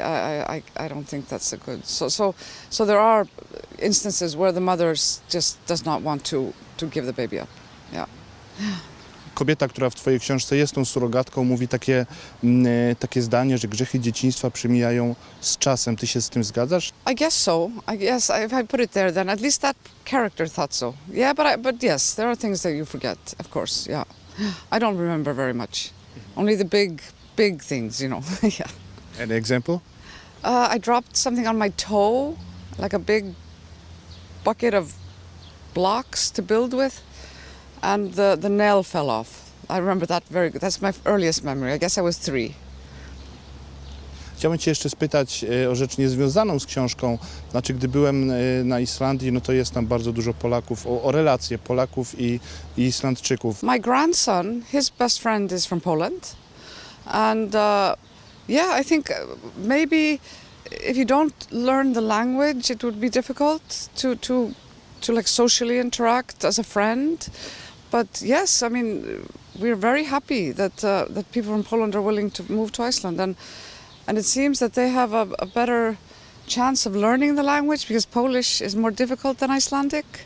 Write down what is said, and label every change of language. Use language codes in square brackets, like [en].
[en] I don't think that's a good. So there are instances where the mother just does not want to give the baby up. Yeah. [pl] Kobieta, która w twojej książce jest tą surogatką, mówi takie zdanie, że grzechy dzieciństwa przemijają z czasem. Ty się z tym zgadzasz? [en] I guess so. I guess if I put it there, then at least that character thought so. Yeah, but yes, there are things that you forget, of course. Yeah, I don't remember very much. Only the big things, you know. Yeah. An example? I dropped something on my toe, like a big bucket of blocks to build with, and the nail fell off. I remember that very good. That's my earliest memory. I guess I was 3. [pl] Chciałbym cię jeszcze spytać o rzecz niezwiązaną z książką. Znaczy, gdy byłem na Islandii, no to jest tam bardzo dużo Polaków, o relacje Polaków i Islandczyków. [en] My grandson, his best friend is from Poland, and yeah, I think maybe if you don't learn the language, it would be difficult to like socially interact as a friend. But yes, I mean, we're very happy that people from Poland are willing to move to Iceland, and it seems that they have a better chance of learning the language because Polish is more difficult than Icelandic.